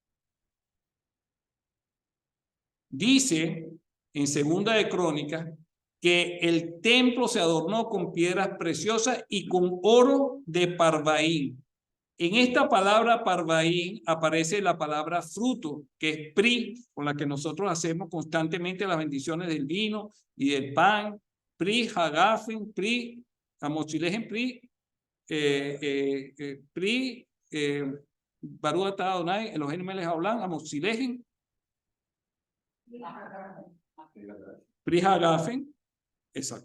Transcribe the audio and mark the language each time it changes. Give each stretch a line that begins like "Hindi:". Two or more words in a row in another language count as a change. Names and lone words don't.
Spanish: Dice en Segunda de Crónicas que el templo se adornó con piedras preciosas y con oro de Parvaín. En esta palabra Parvaín aparece la palabra fruto, que es pri, con la que nosotros hacemos constantemente las bendiciones del vino y del pan.
Hebrew: פרי, הגפן, פרי, המוציא לחם, פרי, פרי, ברוך אתה אדוני, אלוהים מלך העולם, המוציא לחם, פרי הגפן,
Spanish: exacto.